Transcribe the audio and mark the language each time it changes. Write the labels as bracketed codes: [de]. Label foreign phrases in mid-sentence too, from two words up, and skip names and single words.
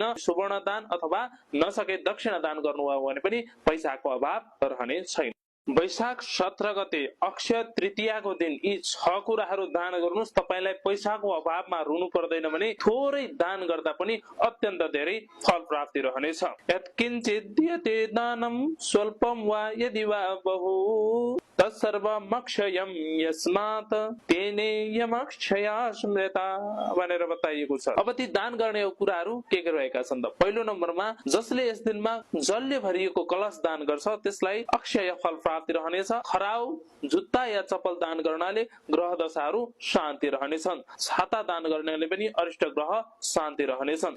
[ne] सुवर्ण दान अथवा नसके दक्षिणा दान गर्नुभयो भने पनि पैसाको अभाव रहने छैन। वैशाख 17 गते अक्षय तृतीयाको दिन यी 6 कुराहरू दान गर्नुस्। तपाईलाई पैसाको अभावमा रुनु पर्दैन भने थोरै दान गर्दा पनि अत्यन्त धेरै फल प्राप्ति रहनेछ। [sa] यत्किञ्चित् दीयते दानं स्वल्पं वा यदि वा बहु तत्सर्वमक्षयं यस्मात् तेनेयमक्षया स्मृता [ne] भनेर बताइएको छ। अब ती दान गर्ने कुराहरू के रहेका छन् त? पहिलो नम्बरमा जसले यस दिनमा जलले भरिएको कलश दान गर्छ त्यसलाई अक्षय फल प्राप्ति रहनेछ। खराउ जुत्ता या चप्पल दान गर्नाले ग्रह दशाहरू शान्ति रहनेछन्। छाता दान गर्नाले पनि अरिष्ट ग्रह शान्ति रहनेछन्।